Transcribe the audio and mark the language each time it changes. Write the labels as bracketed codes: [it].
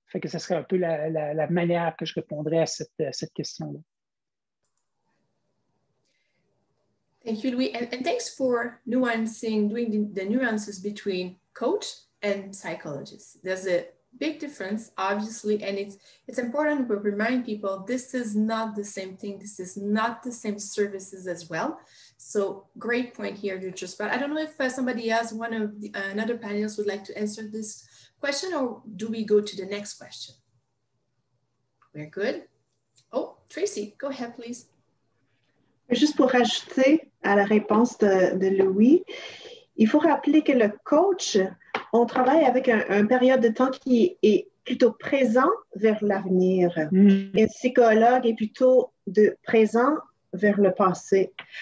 [fr] Fait que ce serait un peu la manière que je répondrais à cette question-là. [en] Thank you, Louis. And thanks for doing the nuances between coach and psychologist. There's a big difference, obviously, and it's important to remind people this is not the same thing. This is not the same services as well. So great point here, but I don't know if somebody else, another panelist would like to answer this question, or do we go to the next question? We're good. Oh, Tracy, go ahead, please. [fr] Juste pour ajouter à la réponse de Louis, il faut rappeler que le coach, on travaille avec une période de temps qui est plutôt présent vers l'avenir. Et le psychologue est plutôt présent vers le passé.